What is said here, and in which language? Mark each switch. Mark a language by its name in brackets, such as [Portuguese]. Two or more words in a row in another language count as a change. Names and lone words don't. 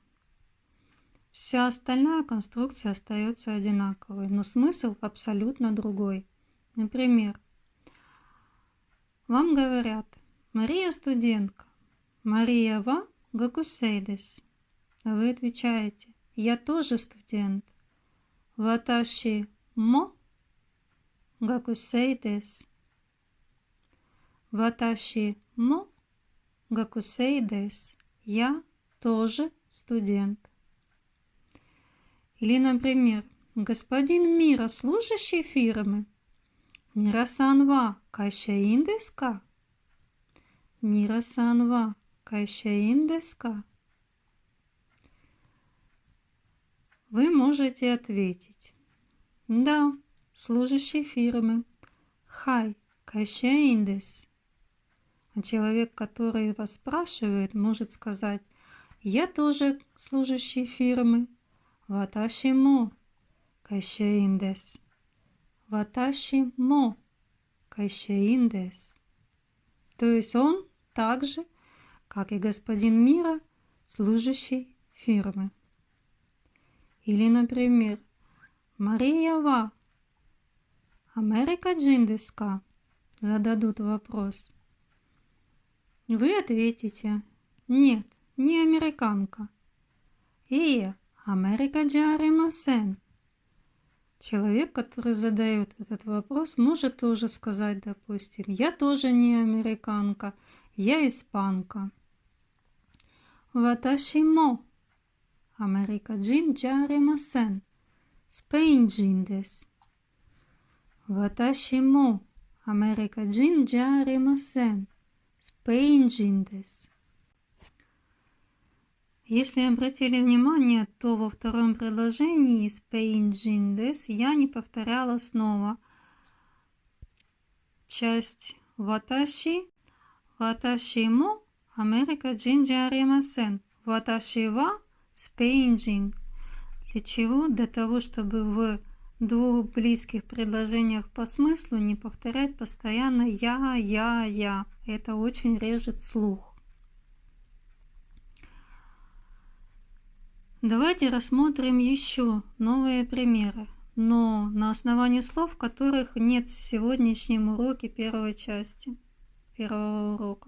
[Russian] Вся остальная конструкция остается одинаковой, но смысл абсолютно другой. Например, вам говорят «Мария студентка». [Japanese] «マリアは学生です». [Russian] Вы отвечаете «Я тоже студент». [Japanese] «私も学生です». «私も学生です». [Russian] Я тоже студент. Или, например, господин Мира, служащий фирмы. [Japanese] «ミラさんは会社員ですか?» «ミラさんは会社員ですか?» [Russian] Вы можете ответить «Да, служащий фирмы». [Japanese] «はい会社員です». [Russian] А человек, который вас спрашивает, может сказать «Я тоже служащий фирмы». [Japanese] «私も会社員です». «私も会社員です». [Russian] То есть он так же, как и господин Мира, служащий фирмы. Или, например, [Japanese] «マリアはアメリカ人ですか?» [Russian] Зададут вопрос. Вы ответите «Нет, не американка». [Japanese] «いいえアメリカじゃありません». [Russian] Человек, который задает этот вопрос, может тоже сказать, допустим, «Я тоже не американка, я испанка». [Japanese] «私もアメリカ人じゃありません、スペイン人です». «私もアメリカ人じゃありません、スペイン人です». [Russian] Если обратили внимание, то во втором предложении [Japanese] «スペイン人です» [Russian] я не повторяла снова часть «ваташи», [Japanese] «私も», «アメリカ人じゃありません», «私は», [Russian] «спейнджин». Для чего? Для того, чтобы в двух близких предложениях по смыслу не повторять постоянно «я». Это очень режет слух. Давайте рассмотрим еще новые примеры, но на основании слов, которых нет в сегодняшнем уроке первой части, первого урока.